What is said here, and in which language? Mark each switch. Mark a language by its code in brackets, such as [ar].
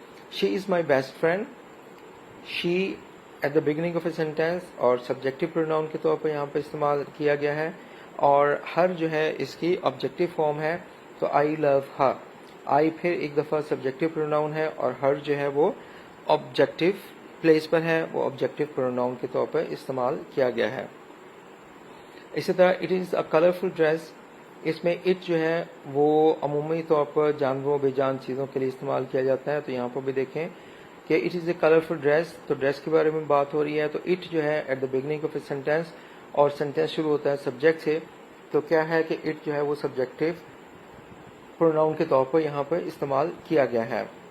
[en] She is my best friend. She at the beginning of a sentence [ur] اور subjective pronoun کے طور پر یہاں پر استعمال کیا گیا ہے اور ہر جو ہے اس کی آبجیکٹیو فارم ہے، تو [en] I love her. [ur] آئی پھر ایک دفعہ سبجیکٹیو پروناؤن ہے اور ہر جو ہے وہ آبجیکٹیو پلیس پر ہے، وہ آبجیکٹیو پروناؤن کے طور پر استعمال کیا گیا ہے. اسی طرح [en] It is a colourful dress. [ur] اس میں اٹ جو ہے وہ عمومی طور پر جانوروں بے جان چیزوں کے لیے استعمال کیا جاتا ہے، تو یہاں پر بھی دیکھیں کہ [en] it is a colourful dress, [ur] تو ڈریس کے بارے میں بات ہو رہی ہے. تو اٹ جو ہے [en] at the beginning of a sentence [ur] اور سینٹینس شروع ہوتا ہے سبجیکٹ سے، تو کیا ہے کہ اٹ جو ہے وہ سبجیکٹیو پروناؤن کے طور پر یہاں پر استعمال کیا گیا ہے.